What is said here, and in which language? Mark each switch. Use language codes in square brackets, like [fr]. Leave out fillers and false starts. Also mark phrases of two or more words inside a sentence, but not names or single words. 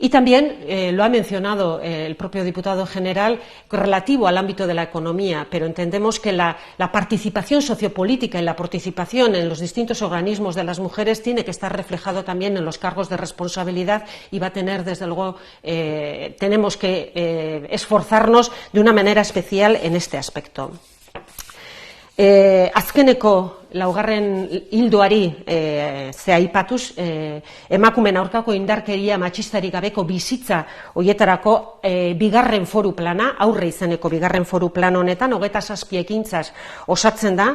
[es] Y también lo ha mencionado el propio diputado general relativo al ámbito de la economía, pero entendemos que la participación sociopolítica y la participación en los distintos organismos de las mujeres tiene que estar reflejado también en los cargos de responsabilidad y va a tener, desde luego, tenemos que esforzarnos de una manera especial en este aspecto. [eu] Azkeneko laugarren hildoari ze aipatuz, emakumeen aurkako indarkeria matxistarik gabeko bizitza hoietarako bigarren foru plana, aurre izeneko bigarren foru plan honetan, 27 ekintzaz osatzen da.